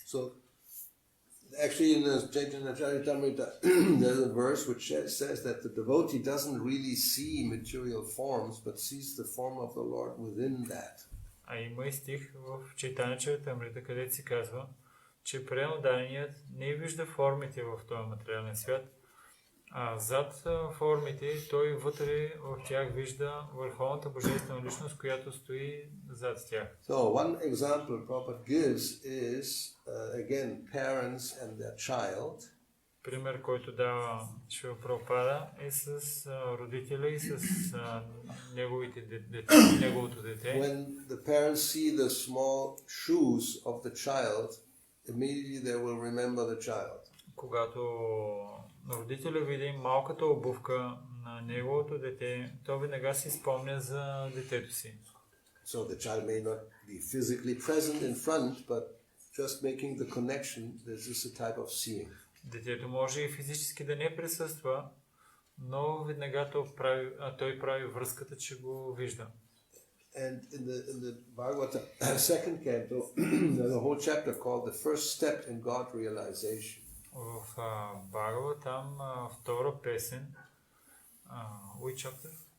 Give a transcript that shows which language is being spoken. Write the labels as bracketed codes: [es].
[en] So, actually in the Chaitanya Charitamrita, there's a verse which says that the devotee doesn't really see material forms, but sees the form of the Lord within that. [bg] Има и стих в Чайтаня Чаритамрита, където си казва, че преданният не вижда формите в този материален свят, а зад формите той вътре в тях вижда върховната божествена личност, която стои зад тях. [en] So one example Prabhupada gives is again parents and their child. [bg] Пример, който дава Шрила Прабхупада, е с родителя и с неговото дете. [en] When the parents see the small shoes of the child, immediately they will remember the child. [bg] Когато родителя види малката обувка на неговото дете, той веднага си спомня за детето си. [en] So the child may not be physically present in front, but just making the connection, this is a type of seeing. [bg] Детето може и физически да не присъства, но веднага той прави връзката, че го вижда. [en] And in the Bhagavata second canto, there's a whole chapter called the first step in God realization. [bg] В Бхагава там втора песен, [en] which chapter?